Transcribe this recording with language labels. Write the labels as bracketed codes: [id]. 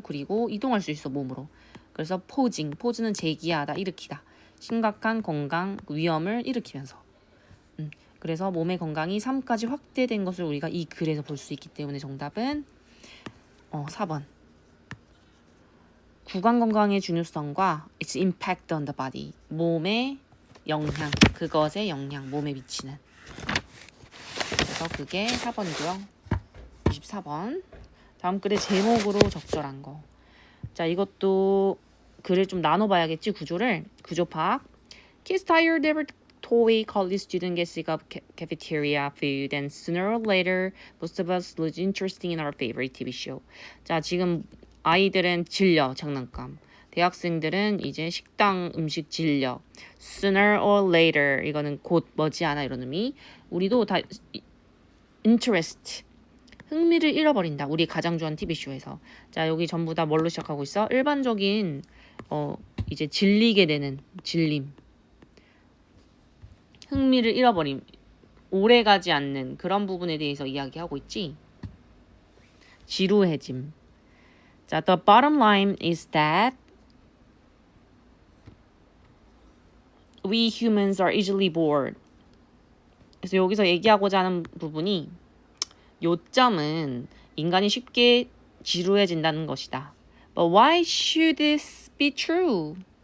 [ko] 그리고 이동할 수 있어. 몸으로. 그래서 포즈는 제기하다, 일으키다. 심각한 건강 위험을 일으키면서. 그래서 몸의 건강이 3까지 확대된 것을 우리가 이 글에서 볼 수 있기 때문에 정답은 4번. 구강 건강의 중요성과 [en] its impact on the body. [ko] 몸의 영향, 그것의 영향, 몸에 미치는. 그래서 그게 4번이고요. 24번. 다음 글의 제목으로 적절한 거. 자, 이것도 글을 좀 나눠봐야겠지, 구조를. 구조 파악. [en] Kids tired every toy college student gets sick of cafeteria food and sooner or later most of us lose interest in our favorite TV show. [ko] 자, 지금 아이들은 질려, 장난감. 대학생들은 이제 식당 음식 질려. [en] Sooner or later, [ko] 이거는 곧 머지않아 이런 의미. 우리도 다 interest, 흥미를 잃어버린다. 우리 가장 좋아하는 TV쇼에서. 자, 여기 전부 다 뭘로 시작하고 있어? 일반적인 이제 질리게 되는 질림. 흥미를 잃어버림. 오래가지 않는 그런 부분에 대해서 이야기하고 있지. 지루해짐. 자, [en] the bottom line is that we humans are easily bored. [ko] 그래서 여기서 얘기하고자 하는 부분이 요점은 인간이 쉽게 지루해진다는 것이다. [en] But why should this be true?